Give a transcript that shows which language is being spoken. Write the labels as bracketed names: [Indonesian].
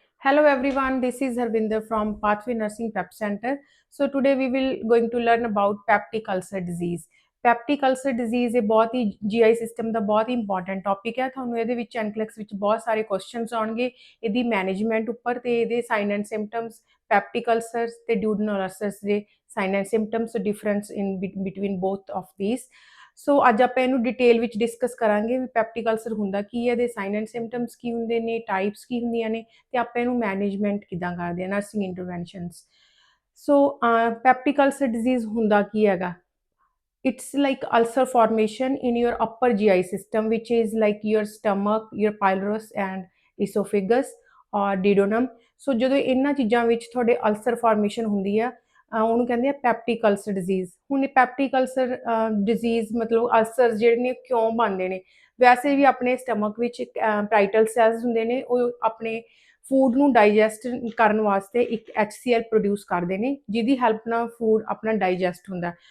[English] Hello everyone, this is Harvinder from Pathway Nursing Prep Center. So today we will going to learn about peptic ulcer disease. [Punjabi] ਪੈਪਟਿਕ ulcer disease ਇਹ ਬਹੁਤ ਹੀ GI system ਦਾ ਬਹੁਤ ਹੀ important topic ਹੈ। ਤੁਹਾਨੂੰ ਇਹਦੇ ਵਿੱਚ ਐਨਕਲੈਕਸ ਵਿੱਚ ਬਹੁਤ ਸਾਰੇ ਕੁਐਸਚਨਸ ਆਉਣਗੇ ਇਹਦੀ ਮੈਨੇਜਮੈਂਟ ਉੱਪਰ ਤੇ ਇਹਦੇ ਸਾਈਨ ਐਂਡ ਸਿੰਪਟਮਸ ਪੈਪਟਿਕ ਅਲਸਰਸ ਤੇ ਡਿਊਡਨਲ ਅਲਸਰਸ ਦੇ sign and symptoms [English] Difference in between both of these. [Punjabi] ਸੋ ਅੱਜ ਆਪਾਂ ਇਹਨੂੰ ਡਿਟੇਲ ਵਿੱਚ ਡਿਸਕਸ ਕਰਾਂਗੇ ਵੀ ਪੈਪਟਿਕ ਅਲਸਰ ਹੁੰਦਾ ਕੀ ਹੈ, ਇਹਦੇ ਸਾਈਨ ਐਂਡ ਸਿੰਪਟਮਸ ਕੀ ਹੁੰਦੇ ਨੇ, ਟਾਈਪਸ ਕੀ ਹੁੰਦੀਆਂ ਨੇ ਤੇ ਆਪਾਂ ਇਹਨੂੰ ਮੈਨੇਜਮੈਂਟ ਕਿਦਾਂ ਕਰਦੇ ਆ, ਨਰਸਿੰਗ ਇੰਟਰਵੈਂਸ਼ਨਸ। ਸੋ ਪੈਪਟਿਕ ਅਲਸਰ ਡਿਜ਼ੀਜ਼ ਹੁੰਦਾ ਕੀ ਹੈਗਾ? [English] It's like ulcer formation in your upper GI system, which is like your stomach, your pylorus and esophagus or duodenum. [Punjabi] So ਜਦੋਂ ਇਹਨਾਂ ਚੀਜ਼ਾਂ ਵਿੱਚ ਤੁਹਾਡੇ ਅਲਸਰ ਫਾਰਮੇਸ਼ਨ ਹੁੰਦੀ ਆ ਉਹਨੂੰ ਕਹਿੰਦੇ ਆ ਪੈਪਟਿਕ ਅਲਸਰ ਡਿਜ਼ੀਜ਼। ਹੁਣ ਇਹ ਪੈਪਟਿਕ ਅਲਸਰ ਡਿਜ਼ੀਜ਼ ਮਤਲਬ ਅਲਸਰ ਜਿਹੜੇ ਨੇ ਕਿਉਂ ਬਣਦੇ ਨੇ? ਵੈਸੇ ਵੀ ਆਪਣੇ ਸਟਮਕ ਵਿੱਚ ਪਾਈਟਲ ਸੈਲਸ ਹੁੰਦੇ ਨੇ, ਉਹ ਆਪਣੇ ਫੂਡ ਨੂੰ ਡਾਈਜੈਸਟ ਕਰਨ ਵਾਸਤੇ ਇੱਕ HCl ਪ੍ਰੋਡਿਊਸ ਕਰਦੇ ਨੇ ਜਿਹਦੀ ਹੈਲਪ ਨਾਲ ਫੂਡ ਆਪਣਾ ਡਾਈਜੈਸਟ ਹੁੰਦਾ।